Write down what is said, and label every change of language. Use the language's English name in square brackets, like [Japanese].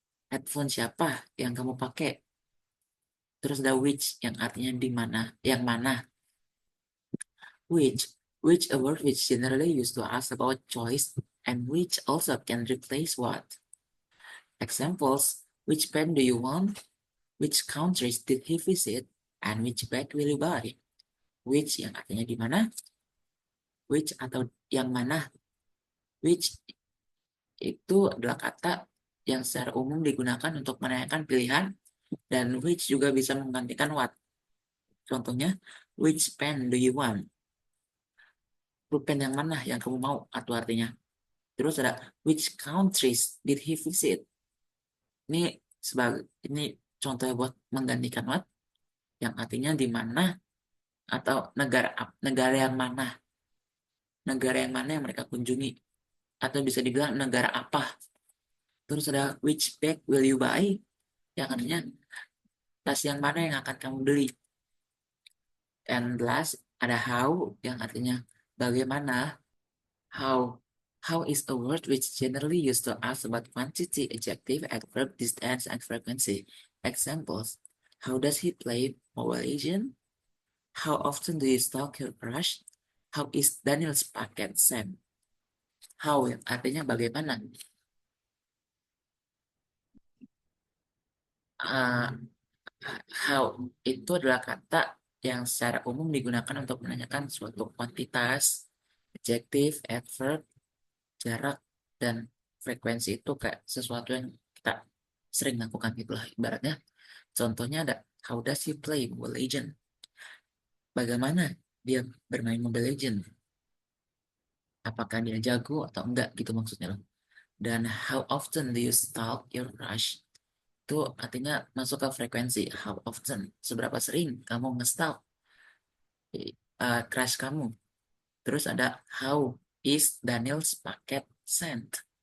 [Indonesian] Headphone siapa yang kamu pakai? Terus ada which yang artinya di mana, yang mana. [English] Which a word which generally used to ask about choice, and which also can replace what. Examples: which pen do you want? Which countries did he visit? And which bag will you buy? [Indonesian] Which yang artinya di mana? Which atau yang mana? Which itu adalah kata yang secara umum digunakan untuk menanyakan pilihan, dan which juga bisa menggantikan what. Contohnya, which pen do you want? Pulpen yang mana yang kamu mau, atau artinya. Terus ada which countries did he visit? Ini contoh buat menggantikan what, yang artinya di mana atau negara yang mana. Negara yang mana yang mereka kunjungi, atau bisa dibilang negara apa. Terus ada which bag will you buy? Yang artinya tas yang mana yang akan kamu beli. And last ada how yang artinya bagaimana. [English] How is a word which generally used to ask about quantity, adjective, adverb, distance, and frequency. Examples: how does he play Mobile Legends? How often do you stalk your crush? How is Daniel's packet sent? [Indonesian] How yang artinya bagaimana. How itu adalah kata yang secara umum digunakan untuk menanyakan suatu kuantitas, adjektif, adverb, jarak, dan frekuensi. Itu kayak sesuatu yang kita sering lakukan gitulah ibaratnya. Contohnya ada how does he play Mobile Legends? Bagaimana dia bermain Mobile Legends? Apakah dia jago atau enggak gitu maksudnya loh. Dan how often do you stalk your crush? Itu artinya masuk ke frekuensi. How often, seberapa sering kamu nge-stalk crush kamu. Terus ada how is Daniel's packet sent?